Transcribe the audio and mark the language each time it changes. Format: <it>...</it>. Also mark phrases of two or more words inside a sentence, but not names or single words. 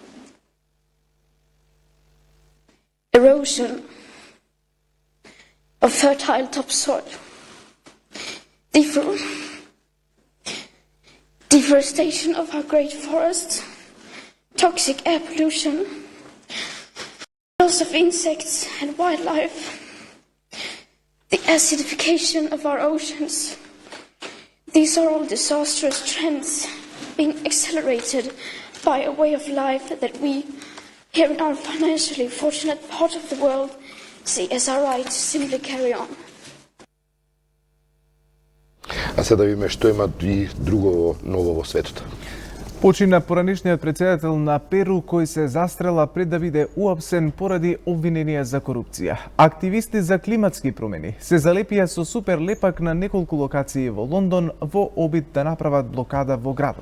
<en>Erosion of fertile topsoil, deforestation of our great forests, toxic air pollution, loss of insects and wildlife, the acidification of our oceans. These are all disastrous trends being accelerated by a way of life that we, here in our financially fortunate part of the world, see as our right to simply carry on.</en> <mk>А сега да видиме што има и друго ново во светот. Почина поранешниот председател на Перу кој се застрела пред да биде уапсен поради обвиненија за корупција. Активисти за климатски промени се залепија со супер лепак на неколку локации во Лондон во обид да направат блокада во градот.</mk>